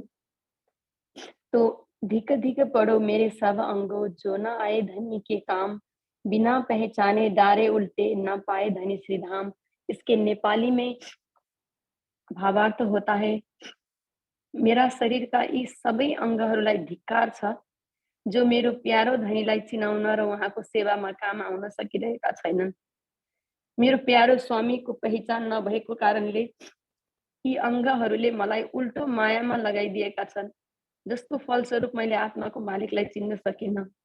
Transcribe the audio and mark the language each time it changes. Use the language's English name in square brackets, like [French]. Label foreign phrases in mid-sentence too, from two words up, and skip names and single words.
[Hindi] तो धिक धिक पढ़ो मेरे सब अंगो, जो न आए धनी के काम, बिना पहचाने डारे उल्टे, न पाए धनी श्री धाम। इसके नेपाली में भावार्थ होता है, मेरा शरीर का [Nepali] यी सबै अंगहरूलाई धिक्कार छ, जो मेरो प्यारो धनीलाई चिनाउन र उहाँको सेवामा काम आउन सकिरहेका छैनन्। मेरो प्यारो स्वामीको पहिचान नभएको कारणले यी अंगहरूले मलाई उल्टो मायामा लगाइदिएका छन्, जसको फलस्वरूप मैले आत्माको मालिकलाई चिन्न सकिन।